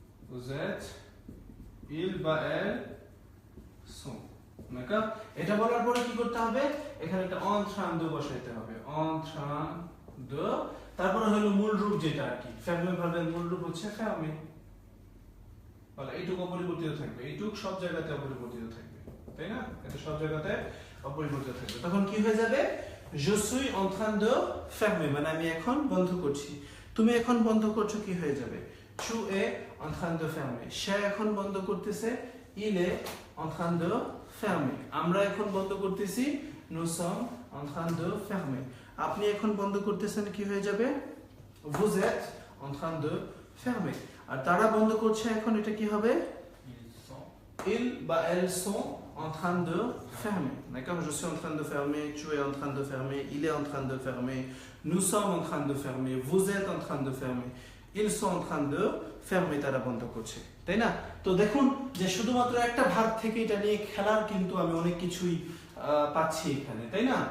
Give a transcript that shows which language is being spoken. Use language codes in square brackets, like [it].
[fr] vous êtes, il [bn] বা [fr] elle sont, d'accord? [bn] এটা বলার পরে কি করতে হবে, এখানে একটা [fr] en train de [bn] বসাইতে হবে, en train de, তারপরে হলো মূল রূপ যেটা আর কি, fermer ভার্বের মূল রূপ হচ্ছে fermer, বলা এইটুকু অপরিবর্তিত থাকবে, এইটুক সব জায়গাতে অপরিবর্তিত থাকবে, তাই না? এটা সব জায়গাতে অপরিবর্তিত থাকবে। তখন কি হয়ে যাবে, [fr] je suis en train de fermer, [bn] মানে আমি এখন বন্ধ করছি। তুমি এখন বন্ধ করছো, কি হয়ে যাবে, [fr] tu es en train de fermer, [bn] সে এখন বন্ধ করতেছে, [fr] il est en train de fermer, [bn] আমরা এখন বন্ধ করতেছি, [fr] nous sommes en train de fermer, [bn] আপনি এখন বন্ধ করতেছেন, কি হয়ে যাবে, [fr] vous êtes en train de fermer, [bn] আর তারা বন্ধ করছে এখন, এটা কি হবে, [fr] ils বা elles sont en train de fermer, d'accord? Je suis en train de fermer, tu es en train de fermer, il est en train de fermer, nous sommes en train de fermer, vous êtes en train de fermer, ils sont en train de fermer, [bn] তারা বন্ধ করছে, তাই না? তো দেখুন যে শুধুমাত্র একটা ভার্ব থেকে এটা নিয়ে খেলার কিন্তু আমি অনেক কিছুই পাচ্ছি এখানে, তাই না?